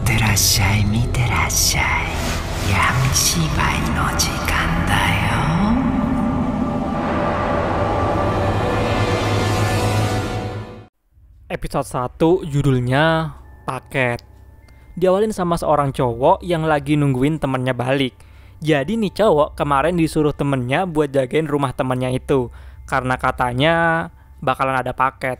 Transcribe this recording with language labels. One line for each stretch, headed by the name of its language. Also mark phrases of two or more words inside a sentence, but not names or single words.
Japanese: らっしゃい、見てらっしゃい。闇芝居の時間だよ。
Indonesian: Episode 1 judulnya Paket. Diawalin sama seorang cowok yang lagi nungguin temennya balik. Jadi nih cowok kemarin disuruh temennya buat jagain rumah temennya itu, karena katanya bakalan ada paket.